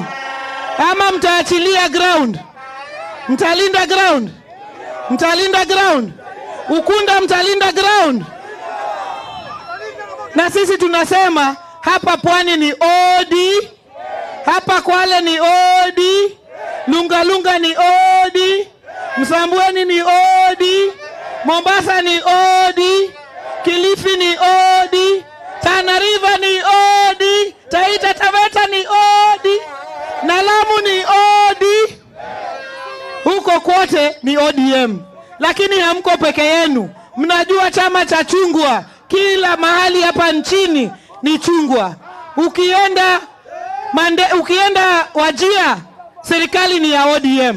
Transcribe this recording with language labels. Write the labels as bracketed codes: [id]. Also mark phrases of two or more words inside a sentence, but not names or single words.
[sw] Ama mtaachilia ground? Mtalinda ground? Mtalinda ground? Ukunda mtalinda ground? Na sisi tunasema hapa Pwani ni OD, hapa Kwale ni OD, Lunga ni OD, Msambweni ni OD, Mombasa ni OD, Kilifi ni OD, Tana River ni OD, Taita Taveta ni OD, na Lamu ni OD. Huko kote ni ODM. Lakini hamko peke yenu. Mnajua chama cha chungwa kila mahali hapa nchini ni chungwa. Ukienda Wajia, serikali ni ya ODM.